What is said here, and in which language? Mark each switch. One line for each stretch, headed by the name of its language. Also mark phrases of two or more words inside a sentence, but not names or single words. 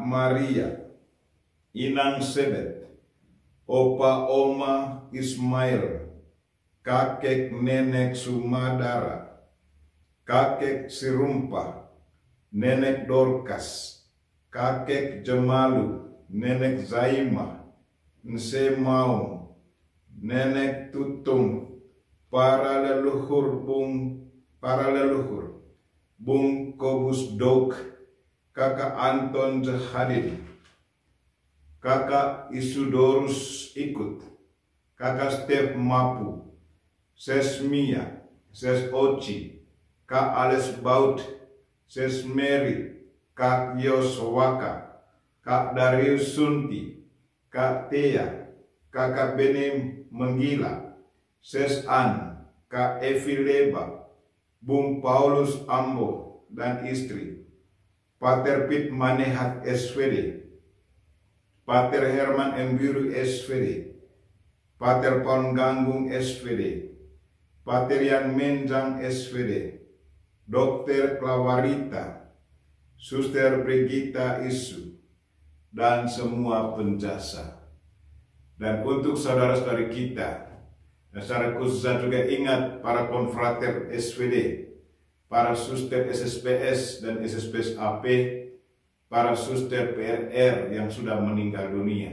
Indonesian: Maria, Inang Sebet, Opa Oma Ismail, Kakek Nenek Sumadara, Kakek Sirumpah, Nenek Dorkas, Kakek Jemalu, Nenek Zaimah, Nse Maung, Nenek Tutung, para leluhur Bung Kobus Dok, Kakak Anton Jahadin, Kakak Isudorus Ikut, Kakak Stef Mapu, Ses Mia, Ses Oci, Kak Ales Baut, Ses Mary, Kak Yoswaka, Kak Darius Sunti, Kak Tea, Kakak Benim Menggila, Ses An, Kak Evi Leba, Bung Paulus Ambo dan istri, Pater Pit Manehat SVD, Pater Herman Embiru SVD, Pater Paul Ganggung SVD, Pater Yan Menjang SVD, Dr. Klawarita, Suster Brigita Isu, dan semua penjasa. Dan untuk saudara-saudari kita, dan secara khusus saya juga ingat para konfrater SVD, para suster SSPS dan SSPS AP, para suster PRR yang sudah meninggal dunia.